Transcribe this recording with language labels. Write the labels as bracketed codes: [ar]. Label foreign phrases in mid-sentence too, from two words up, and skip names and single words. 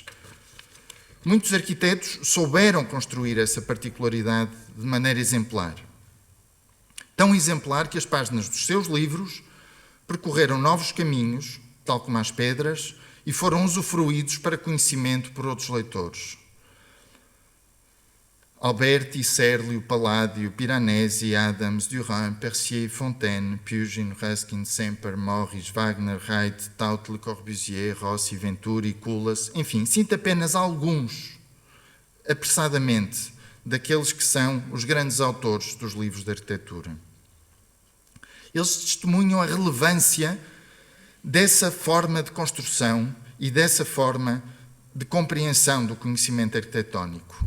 [pt] Muitos arquitetos souberam construir essa particularidade de maneira exemplar. Tão exemplar que as páginas dos seus livros percorreram novos caminhos, tal como as pedras, e foram usufruídos para conhecimento por outros leitores. Alberti, Serlio, Palladio, Piranesi, Adams, Durand, Percier, Fontaine, Pugin, Ruskin, Semper, Morris, Wagner, Wright, Taut, Le Corbusier, Rossi, Venturi, Culas, enfim, sinto apenas alguns, apressadamente, daqueles que são os grandes autores dos livros de arquitetura. Eles testemunham a relevância dessa forma de construção e dessa forma de compreensão do conhecimento arquitetónico.